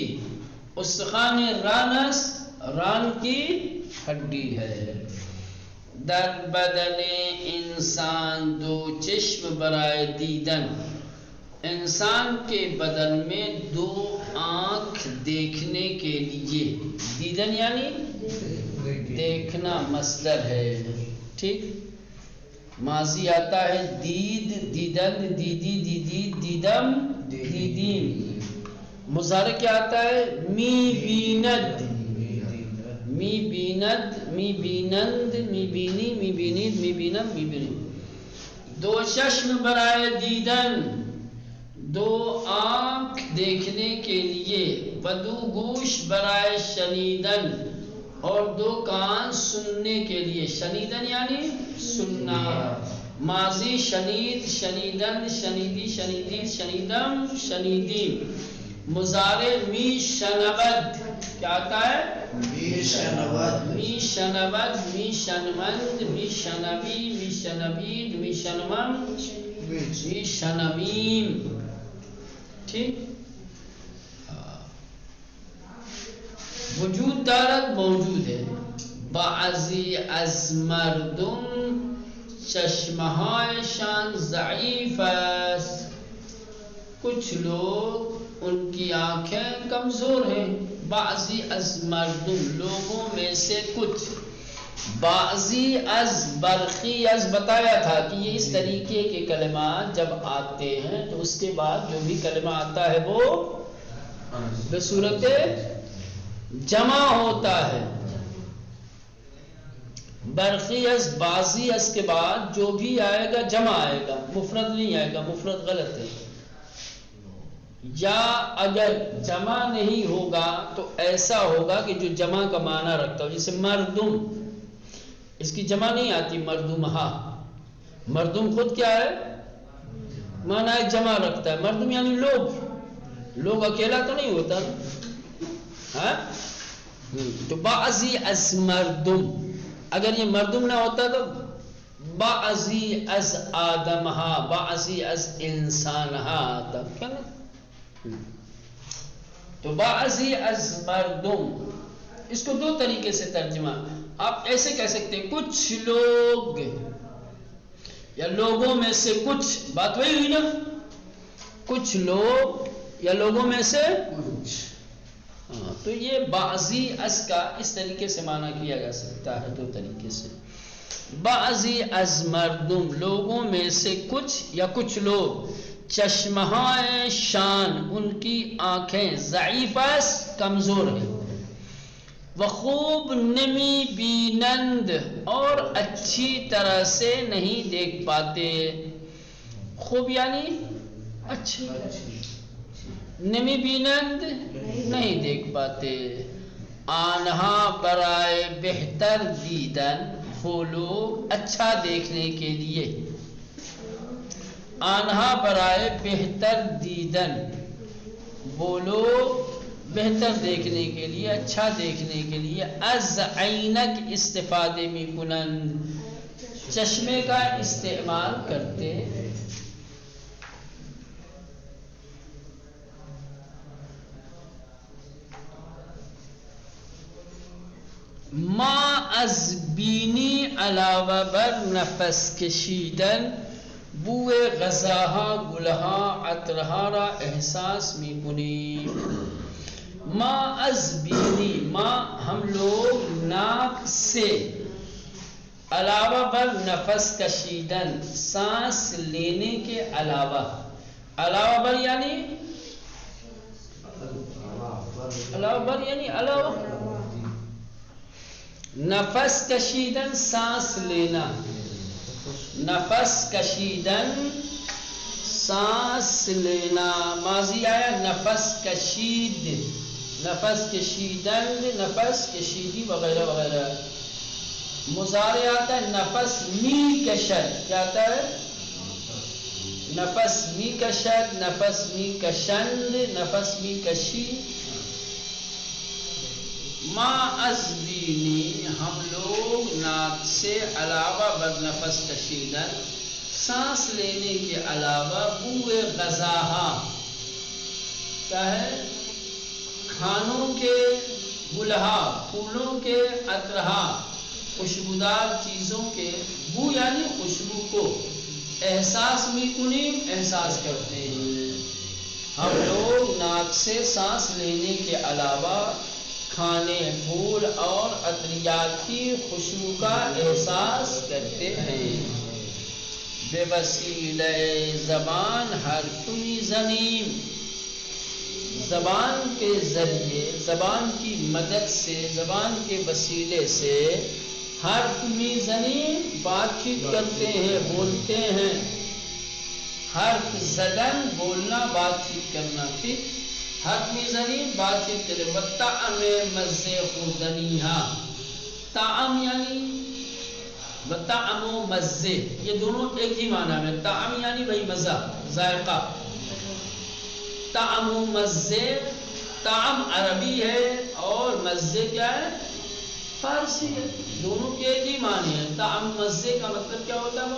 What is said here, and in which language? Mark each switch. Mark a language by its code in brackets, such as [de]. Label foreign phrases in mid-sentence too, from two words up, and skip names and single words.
[fa] استخوان رانس, [ur] ران کی ہڈی ہے. [fa] در بدن انسان 2 چشم برائے دیدن, [ur] انسان کے بدن میں 2 آنکھ دیکھنے کے لیے. دیدن یعنی دیکھنا مصدر ہے, ٹھیک. ماضی آتا ہے [fa] دید، دیدن، دیدی، دیدی، دیدم، دیدیم. [ur] مضارع کیا آتا ہے [fa] می بیند، می بیند، می بینند، می بینی، می بینید، می بینم، می بینی. دو چشم برائے دیدن، [ur] دو آنکھ دیکھنے کے لیے، [fa] و دو گوش برائے شنیدن، [ur] اور دو کان سننے کے لیے. شنیدن یعنی سننا. [fa] ماضی شنید، شنیدن، شنیدی، شنیدی، شنیدم، شنیدیم. [ur] مضارع [fa] می شنود [ur] کیا آتا ہے [fa] می شنود، می شنود، می شنوند، می شنوی، می شنوید، می شنوم، می شنویم. [ur] ٹھیک. [fa] وجود دارد [ur] موجود ہے. [fa] بعضی از مردم چشمهایشان ضعیف است. [ur] کچھ لوگ ان کی آنکھیں کمزور ہیں. [fa] بعضی از مردم [ur] لوگوں میں سے کچھ. [fa] بعضی از برخی از [ur] بتایا تھا کہ یہ اس طریقے کے کلمات جب آتے ہیں تو اس کے بعد جو بھی کلمہ آتا ہے وہ بصورت جمع ہوتا ہے. [fa] برخی از بعضی از [ur] کے بعد جو بھی آئے گا جمع آئے گا، مفرد نہیں آئے گا. مفرد غلط ہے. یا اگر جمع نہیں ہوگا تو ایسا ہوگا کہ جو جمع کا معنی رکھتا ہو، جیسے مردم، اس کی جمع نہیں آتی مردمہا. مردم خود کیا ہے معنی ہے جمع رکھتا ہے. مردم یعنی لوگ، لوگ اکیلا تو نہیں ہوتا ہاں. [fa] تو بعضی از مردم، [ur] اگر یہ مردم نہ ہوتا تو [fa] بعضی از آدمہا، بعضی از انسانہا [ur] آتا. کیا نا؟ [fa] تو بعضی از مردم، [ur] اس کو دو طریقے سے ترجمہ آپ ایسے کہہ سکتے ہیں، کچھ لوگ یا لوگوں میں سے کچھ. بات وہی ہوئی نا، کچھ لوگ یا لوگوں میں سے کچھ. ہاں تو یہ [fa] بعضی از [ur] کا اس طریقے سے معنی کیا جا سکتا ہے دو طریقے سے. [fa] بعضی از مردم [ur] لوگوں میں سے کچھ یا کچھ لوگ، [fa] چشمہائے شان [ur] ان کی آنکھیں، ضعیف کمزور ہیں، وہ [fa] خوب نمی بینند [ur] اور اچھی طرح سے نہیں دیکھ پاتے. خوب یعنی اچھی، [fa] نمی بینند [ur] نہیں دیکھ پاتے. [fa] آنہا برائے بہتر دیدن، [ur] وہ لوگ اچھا دیکھنے کے لیے. [fa] آنہا برائے بہتر دیدن، [ur] وہ لوگ بہتر دیکھنے کے لیے، اچھا دیکھنے کے لیے. [fa] از عینک استفادے می کنند، [ur] چشمے کا استعمال کرتے. [fa] ما از بینی علاوه بر نفس کشیدن، بوی غذاها، گلها، عطرها را احساس می کنیم. ما از بینی، ما [ur] ہم لوگ ناک سے، [fa] علاوہ بر نفس کشیدن [ur] سانس لینے کے علاوہ. [fa] علاوہ بر [ur] یعنی [fa] علاوہ بر [ur] یعنی علاوہ. [fa] نفس کشیدن [ur] سانس لینا، [fa] نفس کشیدن [ur] سانس لینا. ماضی آیا [fa] نفس کشید، نفس کشیدن، نفس کشیدی وغیرہ وغیرہ. [ur] مضارع آتا ہے [fa] نفس می کشد. [ur] کیا آتا ہے [fa] نفس می کشد، نفس می کشند، نفس می کشی. ما از بینی [ur] ہم لوگ ناک سے، [fa] علاوہ بر نفس کشیدن [ur] سانس لینے کے علاوہ، [fa] بوئے غذاہا [ur] کیا ہے کھانوں کے، گلہا پھولوں کے، عطرہا خوشبودار چیزوں کے، بو یعنی خوشبو کو، [fa] احساس می کنیم [ur] احساس کرتے ہیں. ہم لوگ ناک سے سانس لینے کے علاوہ کھانے، پھول اور عطریات کی خوشبو کا احساس کرتے ہیں. [fa] بے وسیلہ زبان حرف میزنیم، [ur] زبان کے ذریعے، زبان کی مدد سے، زبان کے وسیلے سے [fa] حرف میزنیم [ur] بات چیت کرتے ہیں، بولتے ہیں. [fa] حرف زدن [ur] بولنا، بات چیت کرنا، ٹھیک. [fa] حرف میزنیم [ur] بات چیت کرے. [fa] وطعم مزے خوردنیہا، [ur] طعم یعنی [fa] وطعم و مزے، [ur] یہ دونوں ایک ہی معنی میں. طعم یعنی بھائی مزہ، ذائقہ. [fa] طعم و مزے، [ur] طعم عربی ہے اور مزے کیا ہے؟ فارسی ہے. دونوں کے ایک ہی معنی ہے. [fa] طعم مزے [ur] کا مطلب کیا ہوتا ہے؟